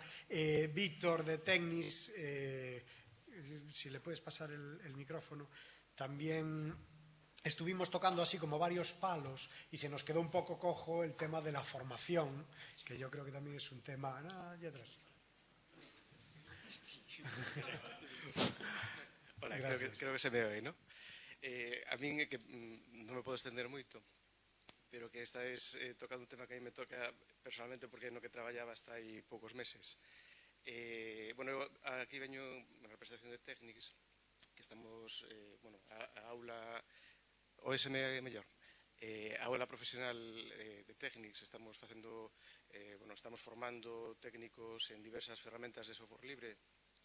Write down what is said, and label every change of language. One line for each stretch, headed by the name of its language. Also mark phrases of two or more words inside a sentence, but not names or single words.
Spanish: Víctor de Tecnis, si le puedes pasar el micrófono, también estuvimos tocando así como varios palos y se nos quedó un poco cojo el tema de la formación, que yo creo que también es un tema... allá atrás. Hola, creo que se me oe, ¿no?
Galician: A min é que non me podo estender moito, pero que esta es tocando un tema que
Spanish: a mí me toca personalmente
Galician: porque é no que traballaba hasta hai poucos meses. Bueno, aquí veño na representación de Technics, que estamos, bueno, a aula OSM mellor, a aula profesional de Technics, estamos facendo, bueno, estamos formando técnicos en diversas ferramentas de software libre.